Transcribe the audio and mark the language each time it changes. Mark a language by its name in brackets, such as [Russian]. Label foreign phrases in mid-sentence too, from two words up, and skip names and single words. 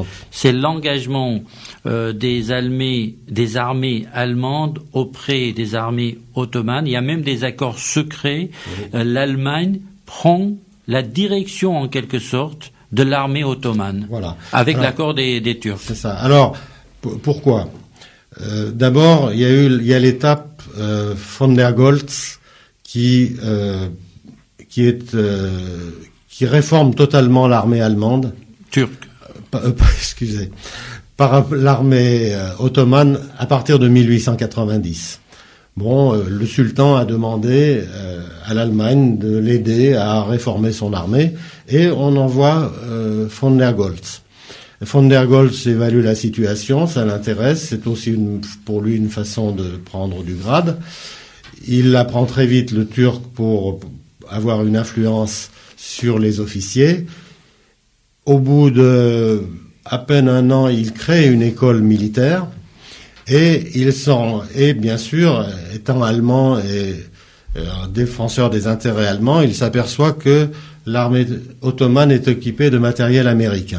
[French] C'est l'engagement des armées allemandes auprès des armées ottomanes. Il y a même des accords secrets. Oui. L'Allemagne prend la direction en quelque sorte de l'armée ottomane, avec l'accord des Turcs. C'est ça. Alors pourquoi d'abord, il y a l'étape von der Goltz qui réforme totalement l'armée allemande. Turque. Excusez. Par l'armée ottomane à partir de 1890. Bon, le sultan a demandé à l'Allemagne de l'aider à réformer son armée et on envoie von der Goltz. Von der Goltz évalue la situation, ça l'intéresse, c'est aussi pour lui une façon de prendre du grade. Il apprend très vite le turc pour avoir une influence sur les officiers. Au bout de à peine un an, il crée une école militaire et bien sûr, étant allemand et défenseur des intérêts allemands, il s'aperçoit que l'armée ottomane est équipée de matériel américain.